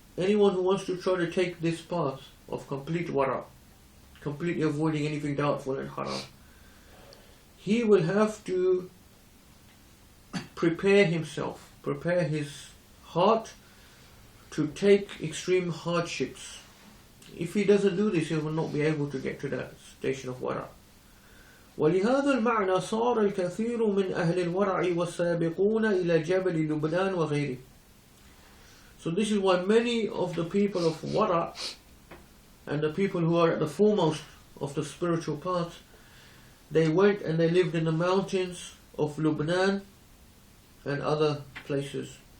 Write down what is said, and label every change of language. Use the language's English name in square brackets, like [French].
[English] Anyone who wants to try to take this path of complete wara, completely avoiding anything doubtful and haram, he will have to prepare himself, prepare his heart to take extreme hardships. If he doesn't do this, he will not be able to get to that station of wara. [Arabic] ولهذا المعنى صار الكثير من أهل الورع والسابقون إلى جبل لبنان وغيره. [English] So this is why many of the people of wara and the people who are at the foremost of the spiritual path, they went and they lived in the mountains of Lebanon and other places.